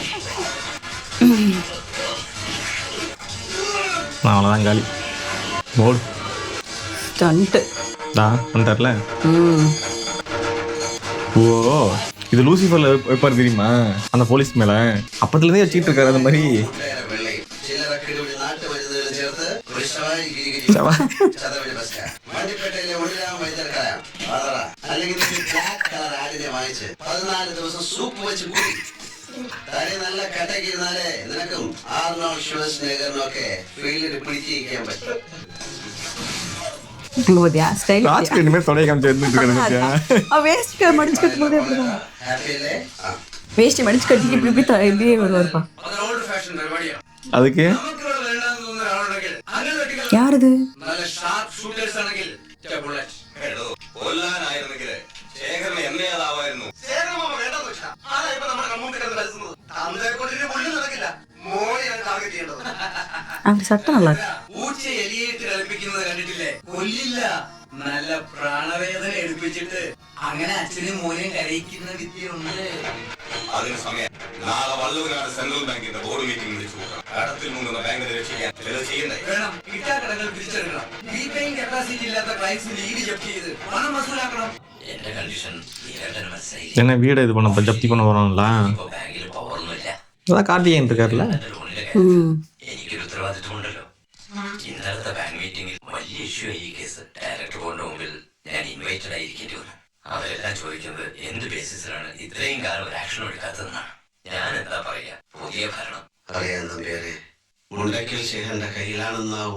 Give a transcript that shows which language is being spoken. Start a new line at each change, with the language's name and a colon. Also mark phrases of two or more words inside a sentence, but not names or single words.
Tamil: நான் அவ்வளோதான் காலி. போல் ஸ்டண்ட் வந்துட்டார்ல. ஓ, இது லூசிஃபர்ல வைப்பாரு தெரியுமா அந்த போலீஸ் மேல? அப்பத்துலேருந்தே வச்சுக்கிட்டு இருக்காரு அந்த மாதிரி.
Malayalam: നല്ല കട്ടക്കിരുന്നാലേ നിനക്കും ആർണോൾഡ് ഷ്വാസ്നഗറിനും ഒക്കെ ഫീൽഡിൽ പിടിച്ചിരിക്കാൻ പറ്റും.
Tamil: வேஷ்டி மடிச்சு கட்டிட்டு இப்படி இப்படியே வருவாருப்பா. அதுக்கு யார் இது? அப்படி சட்டம் நல்லா இருக்கு.
Malayalam: പൂച്ച എലിയേറ്റ് കളിപ്പിക്കുന്നത് കണ്ടിട്ടില്ലേ? കൊല്ലില്ല, നല്ല പ്രാണവേദന എടുപ്പിച്ചിട്ട് അങ്ങനെ അച്ഛനും മോനെയും കരയിക്കുന്ന വിദ്യയുണ്ട്. അതിന് സമയം നാളെ വള്ളുവനാട് സെൻട്രൽ ബാങ്കിന്റെ
English: board meeting
Malayalam: വിളിച്ചു കൂട്ടണം. കടത്തിൽ മുങ്ങുന്ന ബാങ്കിനെ രക്ഷിക്കാൻ ചിലത് ചെയ്യണ്ടേ? വേണം. കിട്ടാക്കടങ്ങൾ തിരിച്ചെടുക്കണം.
English: repaying capacity
Malayalam: ഇല്ലാത്ത ക്ലയൻസിന് ലീഡ് ജപ്തി ചെയ്ത് പണം വസൂലാക്കണം. എന്റെ കണ്ടീഷൻ
Tamil: என்ன வீடை இது பண்ண ஜப்தி பண்ண போறாங்களா?
Malayalam: ബാങ്കിൽ പവറൊന്നുമില്ല.
Tamil: அதான் கார்த்திகேயன் இருக்காருல்ல.
Malayalam: എനിക്കൊരു ഉത്തരവാദിത്വം ഉണ്ടല്ലോ. ഇന്നലത്തെ ബാങ്ക് മീറ്റിംഗിൽ വലിയ ഇഷ്യൂ ആയി ഈ കേസ്. ഡയറക്ടർ ബോർഡിന്റെ മുമ്പിൽ ഞാൻ ഇൻവൈറ്റഡ് ആയിരിക്കേണ്ടി വന്നു. അവരെല്ലാം ചോദിക്കുന്നത് എന്ത് ബേസിസിലാണ് ഇത്രയും കാലം ഒരു ആക്ഷൻ എടുക്കാത്തതെന്നാണ്. ഞാൻ എന്താ പറയാ, പുതിയ ഭരണം അറിയാൻ തമ്പിയാരെ മുണ്ടക്കൽ ശേഖരന്റെ കയ്യിലാണെന്നാവും.